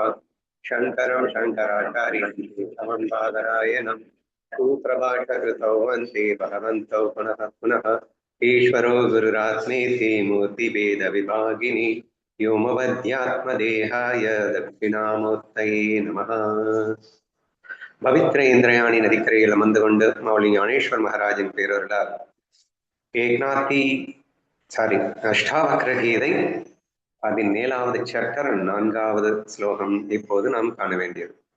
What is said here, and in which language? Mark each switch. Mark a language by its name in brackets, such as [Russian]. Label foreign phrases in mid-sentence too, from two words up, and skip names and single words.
[Sanskrit] शङ्करं शङ्कराचार्यं केशवं बादरायणं सूत्रभाष्यकृतौ वन्दे भगवन्तौ पुनः पुनः। ईश्वरो गुरुरात्मेति मूर्तिभेदविभागिनि व्योमवद्यात्मदेहाय दक्षिणामूर्तये नमः। [Tamil] பவித்ர இந்திரயாணி நதிக்கரையில் அமர்ந்து கொண்டு மௌலி ஞானேஸ்வர் மகாராஜின் பேரொருளால் அஷ்டாவக்ர கீதை அதன் 7வது சாப்டர் 4வது ஸ்லோகம் இப்போது நாம் காண வேண்டியது.